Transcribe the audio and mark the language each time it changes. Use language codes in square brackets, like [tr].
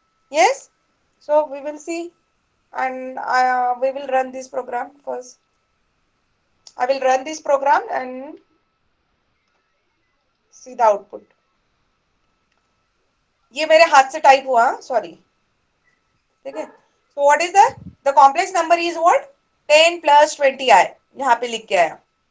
[en] Yes, so we will see, and we will run this program first. I will run this program and see the output. [hi] ये मेरे हाथ से type हुआ, sorry. ठीक है, [en] so what is the complex number is what, 10 plus 20 [hi] आए, यहाँ पे लिख के आया.